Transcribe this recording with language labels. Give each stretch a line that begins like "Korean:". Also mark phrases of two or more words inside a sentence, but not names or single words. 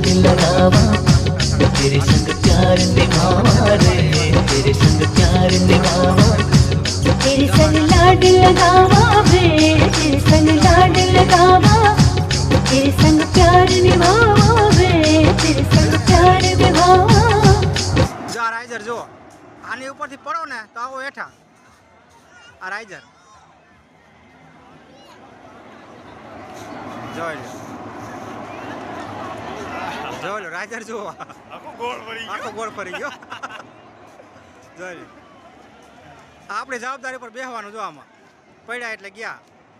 Punjabi: ਲਗਾਵਾ, ਤੇਰੇ ਸੰਗ ਪਿਆਰ ਨਿਭਾਵਾ ਰੇ, ਤੇਰੇ ਸੰਗ ਪਿਆਰ ਨਿਭਾਵਾ, ਤੇਰੇ ਸੰਗ ਲਾਡ ਲਗਾਵਾ ਵੇ, ਤੇਰੇ ਸੰਗ ਲਾਡ ਲਗਾਵਾ, ਤੇਰੇ ਸੰਗ ਪਿਆਰ ਨਿਭਾਵਾ ਵੇ, ਤੇਰੇ ਸੰਗ ਪਿਆਰ ਨਿਭਾਵਾ।
Gujarati: જો આ રાઇઝર જો આની ઉપરથી પડો ને તો આવો હેઠા આ રાઇઝર જોઈ લો રાઇઝર જુઓ આખો ગોળ ફરી ગયો જોઈ લો આપણી જવાબદારી પર બેસવાનું જો આમાં પડ્યા એટલે ગયા